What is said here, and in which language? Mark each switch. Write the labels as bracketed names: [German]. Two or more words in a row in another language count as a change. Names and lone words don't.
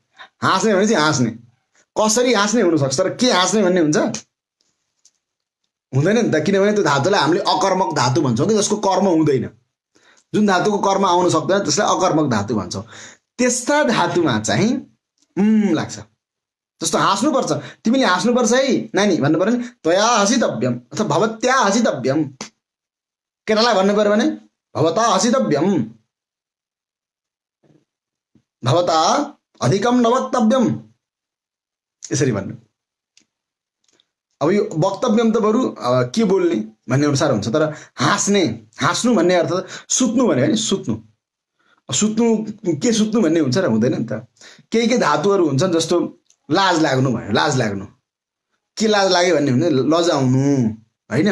[Nepali] हाँस्ने भने चाहिँ हाँस्ने, कसरी हाँस्ने हुनसक्छ, तर के हाँस्ने भन्ने हुन्छ हुँदैन नि त। किनभने त्यो धातुलाई हामीले अकर्मक धातु भन्छौँ कि जसको कर्म हुँदैन। जुन धातुको कर्म आउन सक्दैन त्यसलाई अकर्मक धातु भन्छौँ। त्यस्ता धातुमा चाहिँ लाग्छ। जस्तो हाँस्नुपर्छ, तिमीले हाँस्नुपर्छ है नानी भन्नु पर्यो नि, [Sanskrit] त्वया हसितव्यम अथवा भवत्या हसितव्यम। [Nepali] केटालाई भन्नु पर्यो भने [Sanskrit] भवता हसितव्यम, भवता अधिकम न वक्तव्यम, [Nepali] यसरी भन्नु। अब यो वक्तव्यम त बरु के बोल्ने भन्ने अनुसार हुन्छ। तर हाँस्ने, हाँस्नु भन्ने अर्थ सुत्नु भन्यो भने सुत्नु, सुत्नु के सुत्नु भन्ने हुन्छ र हुँदैन नि त। केही धातुहरू हुन्छन्, जस्तो लाज लाग्नु भयो, लाज लाग्नु, के लाज लाग्यो भन्ने हुन्छ, लजाउनु होइन।